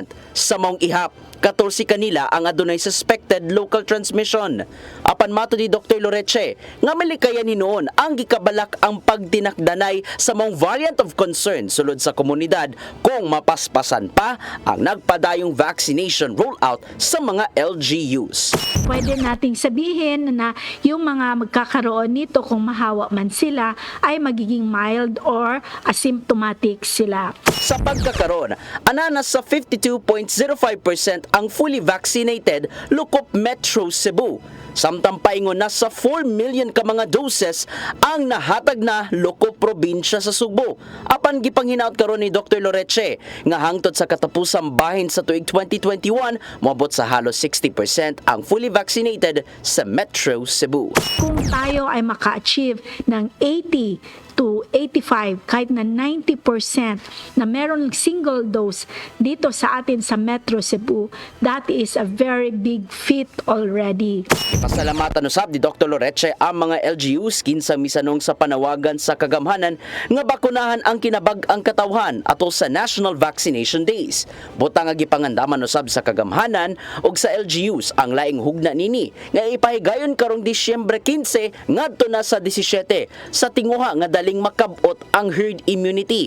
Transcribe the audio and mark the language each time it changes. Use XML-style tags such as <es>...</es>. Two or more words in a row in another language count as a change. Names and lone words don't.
<ceb>Sa maong ihap, 14 kanila ang adunay suspected local transmission. Apan mato ni Dr. Loreche nga malikayan ni noon ang gikabalak ang pagtinakdanay sa maong</ceb> <en>variant of concern</en> <ceb>sulod sa komunidad kung mapaspasan pa ang nagpadayong</ceb> <en>vaccination rollout</en> <ceb>sa mga LGUs.</ceb> <tl>Pwede nating sabihin na yung mga magkakaroon nito kung mahawa man sila ay magiging</tl> <en>mild or asymptomatic</en> <tl>sila.</tl> <ceb>Sa pagkakaroon, ananas sa 52.05% ang</ceb> <en>fully vaccinated</en> <ceb>lukop Metro Cebu. Samtang paingon na sa 4 million ka mga doses ang nahatag na lukop probinsya sa Sugbo. Apan gipanghinaut karon ni Dr. Loreche nga hangtod sa katapusang bahin sa tuig 2021, moabot sa halos 60% ang</ceb> <en>fully vaccinated</en> <ceb>sa Metro Cebu.</ceb> <tl>Kung tayo ay maka-achieve ng 80 to 85, kahit na 90% na meron</tl> <en>single dose</en> <tl>dito sa atin sa Metro Cebu,</tl> <en>that is a very big feat already.</en> <ceb>Pasalamatan usab ni Dr. Loreche ang mga LGUs kinsa misanong sa panawagan sa kagamhanan nga bakunahan ang kinabag-ang katawhan atol sa National Vaccination Days. Butang nga gipangandaman usab sa kagamhanan ug sa LGUs ang laing hugna nini nga ipahigayon karong Disyembre 15 ngadto na sa 17 sa tinguha nga daling makabot ang</ceb> <en>herd immunity.</en>